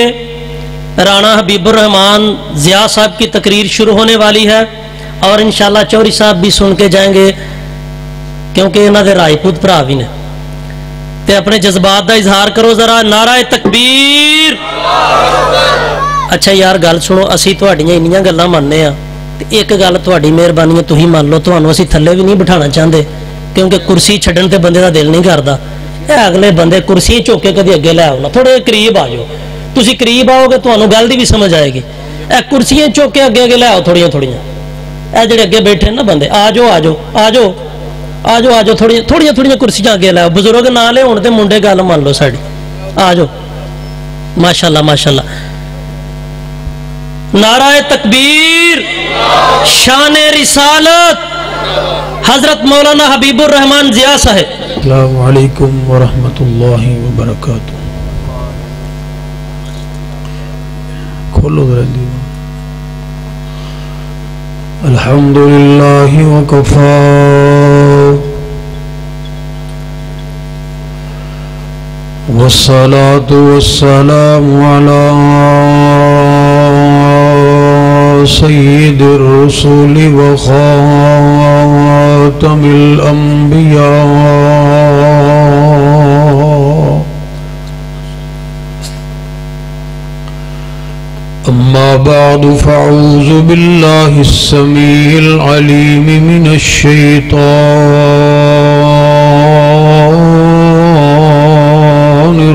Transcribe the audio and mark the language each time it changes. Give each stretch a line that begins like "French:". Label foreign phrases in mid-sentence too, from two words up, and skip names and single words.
Urdu: رانا حبیب الرحمان ضیاء صاحب کی تقریر شروع ہونے والی ہے اور انشاءاللہ چوری صاحب بھی سن کے جائیں گے
Punjabi: کیونکہ انہاں دے راجپوت بھرا بھی نے، تے اپنے جذبات دا اظہار کرو ذرا،
Urdu: نعرہ تکبیر۔
Punjabi: اچھا یار گل سنو، اسی تہاڈیاں انیاں گلاں مننے ہاں تے ایک گل تہاڈی مہربانی ہے تسی مان لو، تہانوں اسی تھلے بھی نہیں بٹھانا چاہندے کیونکہ کرسی چھڈن تے بندے دا دل نہیں کردا۔ اے اگلے بندے کرسی چوک کے کدی اگے لے آؤ نا، تھوڑے قریب آ جاؤ، تسی قریب آؤ گے تہانوں گل دی بھی سمجھ آئے گی۔ اے کرسیاں چوک کے اگے لے آؤ تھوڑیاں تھوڑیاں، اے جڑے اگے بیٹھے نا بندے آ جاؤ آ جاؤ آ جاؤ آ جاؤ آ جاؤ، تھوڑیاں کرسیاں اگے لے آؤ، بزرگ نہ لے ہون تے منڈے گل مان لو ساڈی، آ جاؤ۔
Arabic: ماشاءاللہ ماشاءاللہ،
Urdu: نعرہ تکبیر، شان رسالت حضرت مولانا حبیب الرحمان ضیاء صاحب۔
Arabic: السلام علیکم ورحمۃ اللہ وبرکاتہ۔
Urdu: کھولو ذرا دیوان۔
Arabic: الحمدللہ وکفا والصلاة والسلام علی سید الرسول وخاتم الانبیاء اما بعد فاعوذ باللہ السمیع العلیم من الشیطان